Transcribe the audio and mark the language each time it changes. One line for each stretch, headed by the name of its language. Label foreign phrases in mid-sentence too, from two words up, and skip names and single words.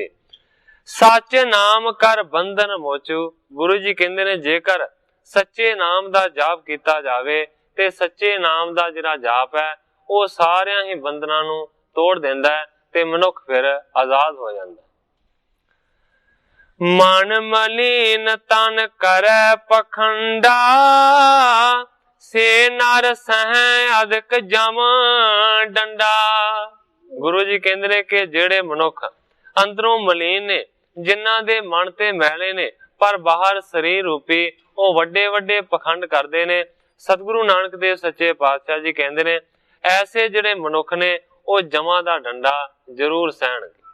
Punjabi: ਸਚ ਨਾਮ ਕਰ ਬੰਧਨ ਮੋਚੂ। ਗੁਰੂ ਜੀ ਕਹਤੇ ਨੇ ਜੇਕਰ ਸੱਚੇ ਨਾਮ ਦਾ ਜਾਪ ਕਿਆ ਜਾਵੇ ਤੇ ਸੱਚੇ ਨਾਮ ਦਾ ਜਿਹੜਾ ਜਾਪ ਹੈ ਵੋ ਸਾਰੀਆਂ ਹੀ ਬੰਧਨਾਂ ਨੂੰ ਤੋੜ ਦੇਂਦਾ ਹੈ ਤੇ ਮਨੁੱਖ ਫਿਰ ਆਜ਼ਾਦ ਹੋ ਜਾਂਦਾ। ਮਨ ਮਲੀਨ ਤਨ ਕਰੇ ਪਖੰਡਾ ਸੇ ਨਰ ਸਹ ਅਧਿਕ ਜਮ ਡੰਡਾ। ਗੁਰੂ ਜੀ ਕਹਤੇ ਨੇ ਕਿ ਜੇੜੇ ਮਨੁੱਖ ਅੰਦਰੋਂ ਮਲੀਨ ਨੇ, ਜਿਨ੍ਹਾਂ ਦੇ ਮਨ ਤੇ ਮੈਲੇ ਨੇ ਪਰ ਬਾਹਰ ਸ਼ਰੀਰ ਰੂਪੀ ਵੋ ਵੱਡੇ ਵੱਡੇ ਪਖੰਡ ਕਰਤੇ ਨੇ, ਸਤਿਗੁਰੂ ਨਾਨਕ ਦੇਵ ਸੱਚੇ ਪਾਤਸ਼ਾਹ ਜੀ ਕਹਤੇ ਨੇ ਐਸੇ ਜੇੜੇ ਮਨੁੱਖ ਨੇ ਵੋ ਜਮਾ ਦਾ ਡੰਡਾ ਜ਼ਰੂਰ ਸਹਿਣਗੇ।